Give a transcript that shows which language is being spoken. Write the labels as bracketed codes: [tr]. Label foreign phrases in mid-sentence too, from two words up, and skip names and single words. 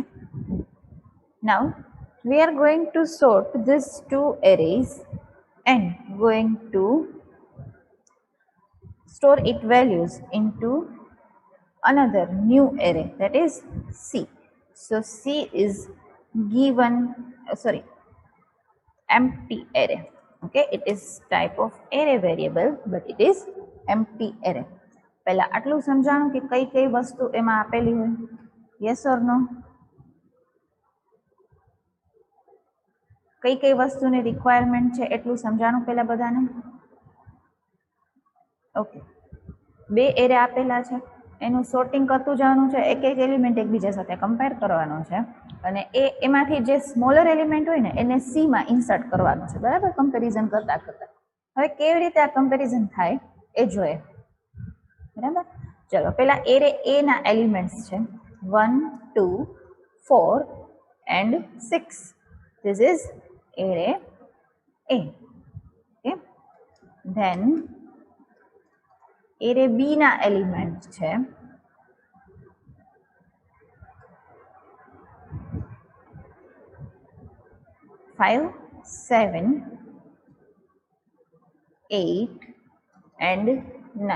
[en] Now we are going to sort these two arrays and going to store its values into another new array, that is C. So C is given empty array. Okay, it is type of array variable but it is empty array. [gu] પહેલા આટલું સમજાણું કે કઈ કઈ વસ્તુ એમાં આપેલી હોય? [en] Yes or no? [gu] કઈ કઈ વસ્તુની રિક્વાયરમેન્ટ છે એટલું સમજાણું પહેલા બધાને? ઓકે, બે એરે આપેલા છે, એનું સોર્ટિંગ કરતું જવાનું છે, એક એક એલિમેન્ટ એકબીજા સાથે કમ્પેર કરવાનો છે અને એમાંથી જે [en] smaller element [gu] હોય ને એને સી માં ઇન્સર્ટ કરવાનું છે. બરાબર, કમ્પેરિઝન કરતા કરતા. હવે કેવી રીતે આ કમ્પેરિઝન થાય એ જોઈએ. બરાબર, ચલો પેલા એરે એ ના એલિમેન્ટ્સ છે 1, 2, 4 and 6. [en] This is array A. Okay, then [gu] એરે બી ના એલિમેન્ટ છે 5, 7, 8 and 9.